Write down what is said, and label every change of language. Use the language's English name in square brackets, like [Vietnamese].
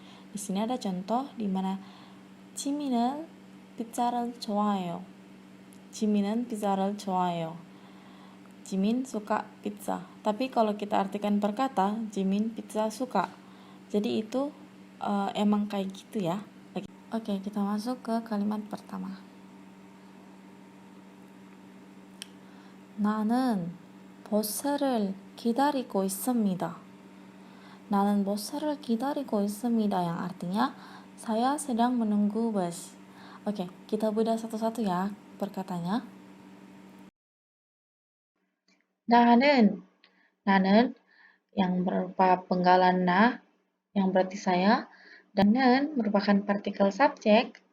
[Indonesian] Di sini ada contoh di mana [Korean] 지민은 pizza를 좋아해요. 지민은 pizza를 좋아해요. [Indonesian] Jimin suka pizza. Tapi kalau kita artikan per kata, Jimin pizza suka. Jadi itu emang kayak gitu ya. Oke, kita masuk ke kalimat pertama. [Korean] 나는 버스를 기다리고 있습니다. 나는 버스를 기다리고 있습니다 [Indonesian] yang artinya saya sedang menunggu bus. Oke, kita bedah satu-satu ya perkatanya. 나는 yang berupa penggalan na yang berarti saya, dan 는 merupakan partikel subjek.